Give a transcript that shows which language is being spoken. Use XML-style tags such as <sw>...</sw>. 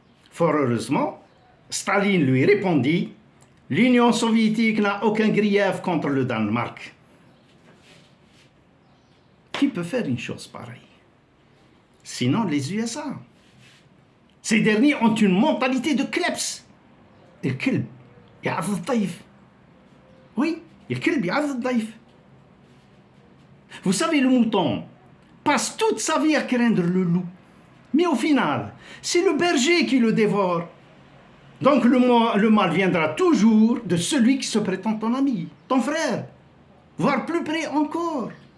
<fr>Fort heureusement, Staline lui répondit: l'Union soviétique n'a aucun grief contre le Danemark. Qui peut faire une chose pareille? Sinon les USA. Ces derniers ont une mentalité de kleps.</fr> <ar>الكلب يعض الضيف. Oui, الكلب يعض الضيف.</ar> <fr>Vous savez, le mouton passe toute sa vie à craindre le loup. Mais au final, c'est le berger qui le dévore. Donc le mal viendra toujours de celui qui se prétend ton ami, ton frère, voire plus près encore.</fr>